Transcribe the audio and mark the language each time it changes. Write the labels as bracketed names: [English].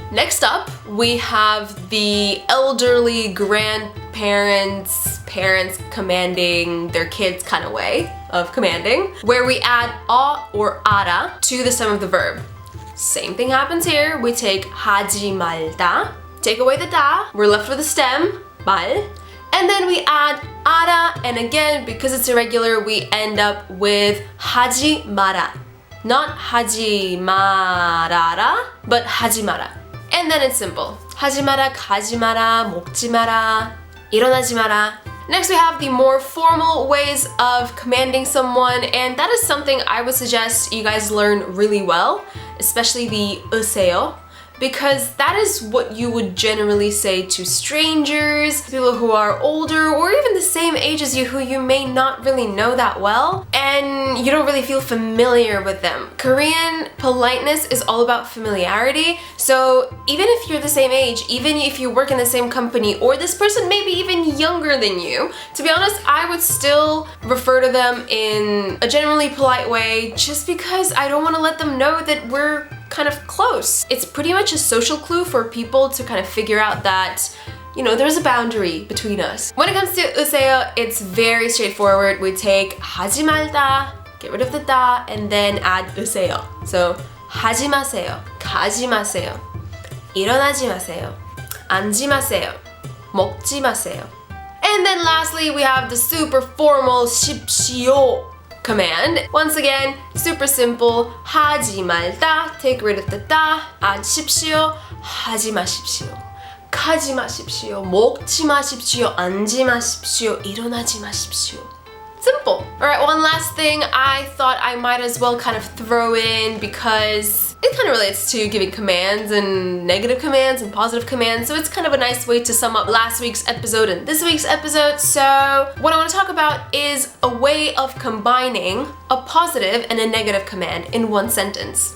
[English] Next up, we have the elderly grandparents, parents commanding their kids kind of way of commanding, where we add 어 or 아라 to the stem of the verb. Same thing happens here. We take [Korean] 하지 말다, [English] take away the da, we're left with the stem, 말, and then we add 아라, and again, because it's irregular, we end up with [Korean] 하지 마라. [English] Not [Korean] 하지 말아라, [English] but [Korean] 하지 마라. [English] And then it's simple. [Korean] 하지 마라, 가지 마라, 먹지 마라, 일어나지 마라. [English] Next we have the more formal ways of commanding someone, and that is something I would suggest you guys learn really well, especially the 으세요. Because that is what you would generally say to strangers, people who are older, or even the same age as you who you may not really know that well, and you don't really feel familiar with them. Korean politeness is all about familiarity, so even if you're the same age, even if you work in the same company, or this person may be even younger than you, to be honest, I would still refer to them in a generally polite way, just because I don't want to let them know that we're kind of close. It's pretty much a social clue for people to kind of figure out that, you know, there's a boundary between us. When it comes to 으세요, it's very straightforward. We take [Korean] 하지 말다, [English] get rid of the da, and then add 으세요. So [Korean] 하지 마세요, 가지 마세요, 일어나지 마세요, 앉지 마세요, 먹지 마세요. [English] And then lastly, we have the super formal 십시오 command. Once again, super simple. [Korean] 하지 말다, [English] take rid of the da, add [Korean] 십시오, 하지 마십시오, 가지 마십시오, 먹지 마십시오, 앉지 마십시오, 일어나지 마십시오. [English] Simple. Alright, one last thing I thought I might as well kind of throw in, because it kind of relates to giving commands and negative commands and positive commands, so it's kind of a nice way to sum up last week's episode and this week's episode. So what I want to talk about is a way of combining a positive and a negative command in one sentence.